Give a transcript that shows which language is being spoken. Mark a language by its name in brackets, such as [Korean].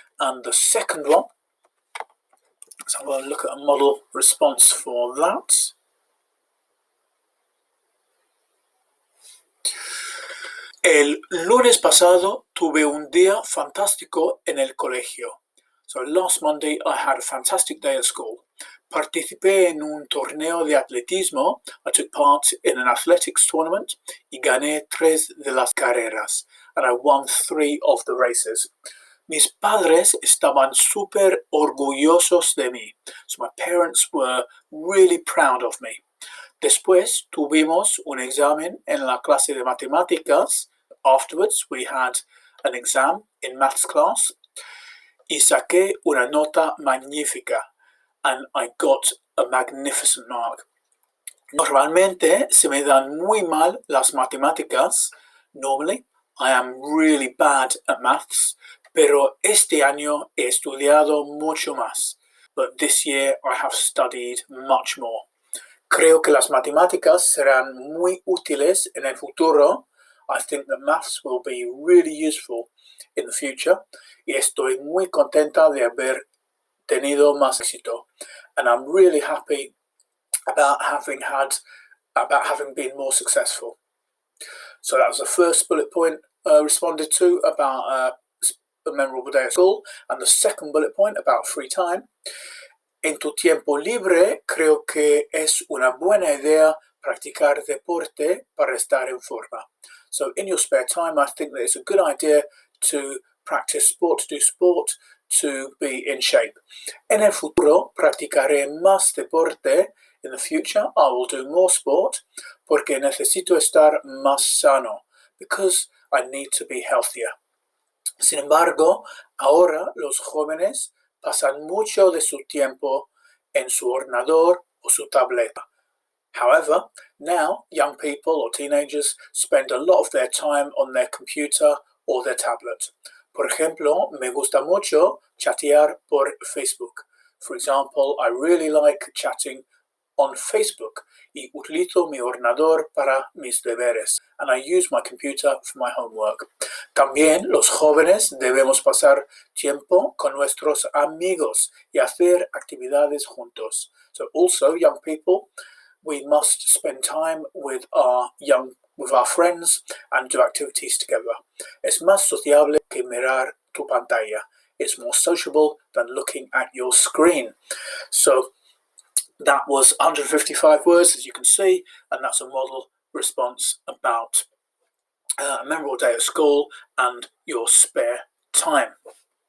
[English] And the second one, so we'll look at a model response for that. [Spanish] El lunes pasado tuve un día fantástico en el colegio. [English] So last Monday I had a fantastic day at school. [Spanish] Participé en un torneo de atletismo. [English] I took part in an athletics tournament [Spanish] y gané 3 de las carreras. [English] And I won 3 of the races. [Spanish] Mis padres estaban súper orgullosos de mí. [English] So my parents were really proud of me. [Spanish] Después tuvimos un examen en la clase de matemáticas. [English] Afterwards, we had an exam in maths class. [Spanish] Y saqué una nota magnífica. [English] And I got a magnificent mark. [Spanish] Normalmente se me dan muy mal las matemáticas. [English] Normally, I am really bad at maths. [Spanish] Pero este año he estudiado mucho más. [English] But this year I have studied much more. [Spanish] Creo que las matemáticas serán muy útiles en el futuro. [English] I think that maths will be really useful in the future. [Spanish] Y estoy muy contenta de haber tenido más éxito. [English] And I'm really happy about having been more successful. So that was the first bullet point responded to about a memorable day at school. And the second bullet point about free time. [Spanish] En tu tiempo libre, creo que es una buena idea practicar deporte para estar en forma. [English] So in your spare time, I think that it's a good idea to practice sport, to do sport, to be in shape. [Spanish] En el futuro, practicaré más deporte. [English] In the future, I will do more sport [Spanish] porque necesito estar más sano, [English] because I need to be healthier. [Spanish] Sin embargo, ahora los jóvenes pasan mucho de su tiempo en su ordenador o su tableta. [English] However, now young people or teenagers spend a lot of their time on their computer or their tablet. [Spanish] Por ejemplo, me gusta mucho chatear por Facebook. [English] For example, I really like chatting on Facebook [Spanish] y utilizo mi ordenador para mis deberes. [English] And I use my computer for my homework. [Spanish] También los jóvenes debemos pasar tiempo con nuestros amigos y hacer actividades juntos. [English] So also, young people, we must spend time with our friends and do activities together. [Spanish] Es más sociable que mirar tu pantalla. [English] It's more sociable than looking at your screen. So that was 155 words, as you can see, and that's a model response about a memorable day at school and your spare time.